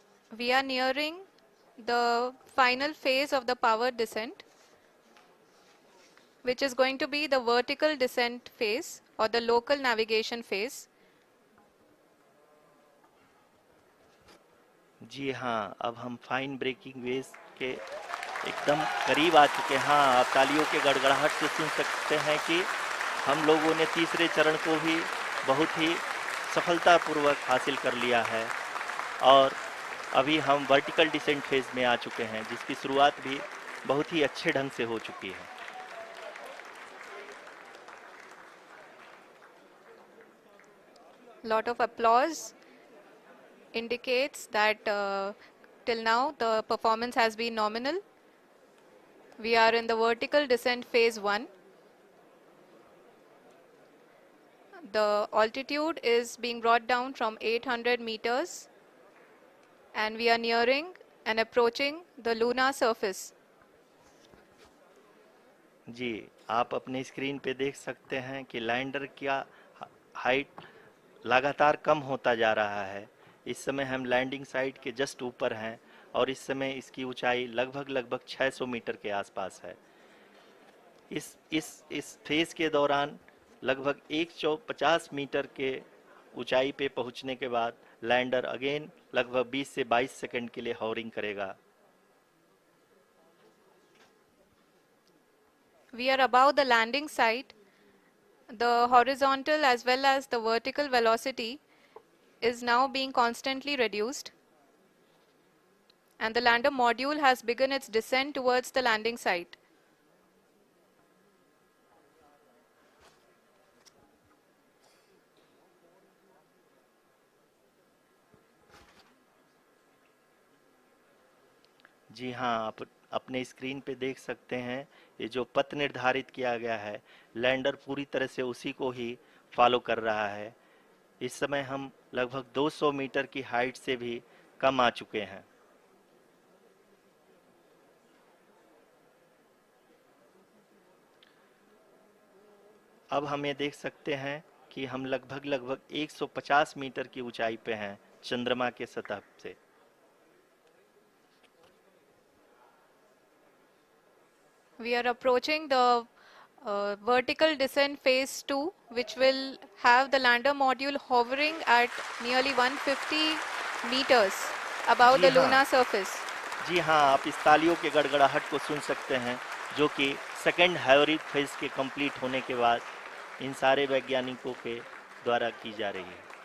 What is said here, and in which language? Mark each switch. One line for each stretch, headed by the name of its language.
English: We are nearing the final phase of the power descent, which is going to be the vertical descent phase or the local navigation phase.
Hindi: जी हाँ, अब हम fine breaking waves के एकदम करीब आ चुके हैं। हाँ, आप तालियों के गड़गड़ाहट से सुन सकते हैं कि हम लोगों ने तीसरे चरण को भी बहुत ही सफलतापूर्वक हासिल कर लिया है और अभी हम वर्टिकल डिसेंट फेज में आ चुके हैं, जिसकी शुरुआत भी बहुत ही अच्छे ढंग से हो चुकी है।
English: Lot of applause indicates that till now the performance has been nominal. We are in the vertical descent phase 1. The altitude is being brought down from 800 meters and we are nearing and approaching the lunar surface.
Hindi: जी, आप अपने screen पे देख सकते हैं कि lander का height लगातार कम होता जा रहा है। इस समय हम लैंडिंग साइट के जस्ट ऊपर हैं और इस समय इसकी ऊंचाई लगभग 600 मीटर के आसपास है। इस फेज के दौरान लगभग 150 मीटर के ऊंचाई पे पहुंचने के बाद लैंडर अगेन लगभग 20 से 22 सेकंड के लिए हॉवरिंग करेगा।
English: We are above the landing site. The horizontal as well as the vertical velocity is now being constantly reduced and the lander module has begun its descent towards the landing site.
Hindi: जी हाँ, आप अपने screen पे देख सकते हैं ये जो पथ निर्धारित किया गया है, लैंडर पूरी तरह से उसी को ही फॉलो कर रहा है। इस समय हम लगभग 200 मीटर की हाइट से भी कम आ चुके हैं। अब हम ये देख सकते हैं कि हम लगभग 150 मीटर की ऊंचाई पे हैं चंद्रमा के सतह से।
English: We are approaching the vertical descent phase 2, which will have the lander module hovering at nearly 150 meters above
Hindi: ji
English: the
Hindi: हाँ,
English: lunar surface.
Hindi: जी हाँ, आप इस तालियों के गड़गड़ाहट को सुन सकते हैं, जो कि सेकंड हाइब्रिड फेज के कंप्लीट होने के बाद इन सारे वैज्ञानिकों के द्वारा की जा रही है।